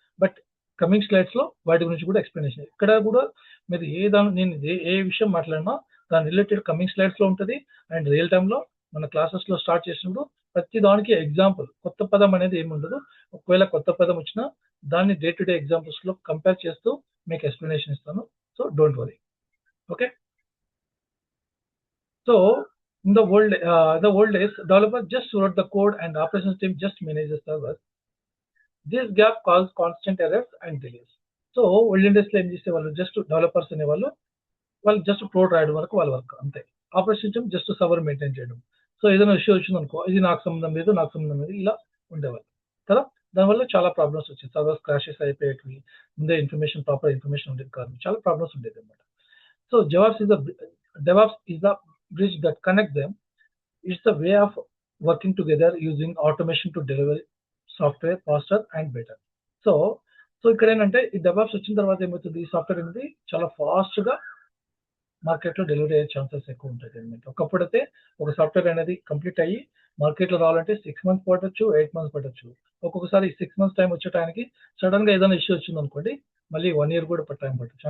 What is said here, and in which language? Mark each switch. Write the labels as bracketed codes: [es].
[te] But coming slides లో వాటి గురించి కూడా ఎక్స్ప్లెనేషన్, ఇక్కడ కూడా మీరు నేను ఏ విషయం మాట్లాడినా దాని రిలేటెడ్ కమింగ్ స్లైడ్స్ లో ఉంటుంది. అండ్ రియల్ టైమ్ లో మన క్లాసెస్ లో స్టార్ట్ చేసినప్పుడు ప్రతి దానికి ఎగ్జాంపుల్, కొత్త పదం అనేది ఏమి ఉండదు. ఒకవేళ కొత్త పదం వచ్చినా దాన్ని డే టు డే ఎగ్జాంపుల్స్ లో కంపేర్ చేస్తూ మీకు ఎక్స్ప్లెనేషన్ ఇస్తాను. So don't worry. Okay, so [en] In the old days, developer just wrote the code and operations team just managed the server. This gap caused constant errors and delays. [te] So old ఇండస్ట్రీలో ఏం చేసేవాళ్ళు, just developers అనేవాళ్ళు, వాళ్ళు just code రాయడం వరకు వాళ్ళ work అంతే. Operation system just server maintain చేయడం. సో ఏదైనా ఇష్యూ వచ్చింది అనుకో, ఇది నాకు సంబంధం లేదు, నాకు సంబంధం లేదు, ఇలా ఉండేవాళ్ళు కదా. దానివల్ల చాలా ప్రాబ్లమ్స్ వచ్చాయి, సర్వర్స్ క్రాషెస్ అయిపోయేటివి, ముందే ఇన్ఫర్మేషన్ ప్రాపర్ ఇన్ఫర్మేషన్ ఉండేది కాదు, చాలా ప్రాబ్లమ్స్ ఉండేది అనమాట. [en] So DevOps is the bridge that connects them. It's the way of working together using automation to deliver software faster and better. [te] So ఇక్కడ ఏంటంటే ఈ డెవలప్స్ వచ్చిన తర్వాత ఏమవుతుంది, ఈ సాఫ్ట్వేర్ అనేది చాలా ఫాస్ట్గా మార్కెట్లో డెలివరీ అయ్యే ఛాన్సెస్ ఎక్కువ ఉంటుంది అనమాట. ఒకప్పుడైతే ఒక సాఫ్ట్వేర్ అనేది కంప్లీట్ అయ్యి మార్కెట్లో రావాలంటే 6 months పట్టొచ్చు, 8 months పట్టొచ్చు. ఒక్కొక్కసారి 6 months టైం వచ్చే టైంకి సడన్గా ఏదైనా ఇష్యూ వచ్చింది అనుకోండి, మళ్ళీ 1 year కూడా టైం పట్టొచ్చు.